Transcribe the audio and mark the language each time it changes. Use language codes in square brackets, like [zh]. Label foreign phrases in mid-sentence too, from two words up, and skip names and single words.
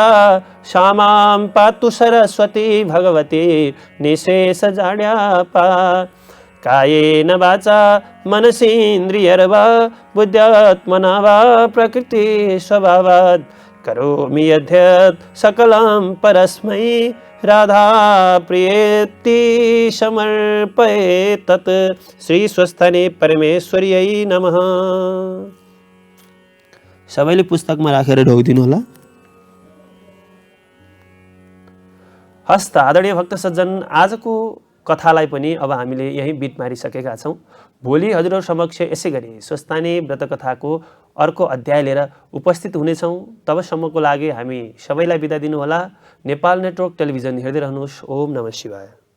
[sa] श्यामां पातु सरस्वती भगवती निःशेषजाड्यापा कायेन वाचा मनसेन्द्रियर्वा बुद्ध्यात्मना वा प्रकृति स्वभावात् करोमि यद्यत् सकलं परस्मै राधा प्रियेति समर्पये तत् श्री स्वस्थानी परमेश्वर्यै नमः। [ne] सबैले पुस्तकमा राखेर ढोगिदिनु होला। हस्त आदरणीय भक्त सज्जन, आजको कथालाई पनि अब हामीले यही बिट मारिसकेका छौँ। भोलि हजुरहरू समक्ष यसै गरी स्वस्थानी व्रत कथाको अर्को अध्याय लिएर उपस्थित हुनेछौँ। तबसम्मको लागि हामी सबैलाई बिदा दिनुहोला। नेपाल नेटवर्क टेलिभिजन हेर्दै रहनुहोस्। [sa] ओम नमः शिवाय।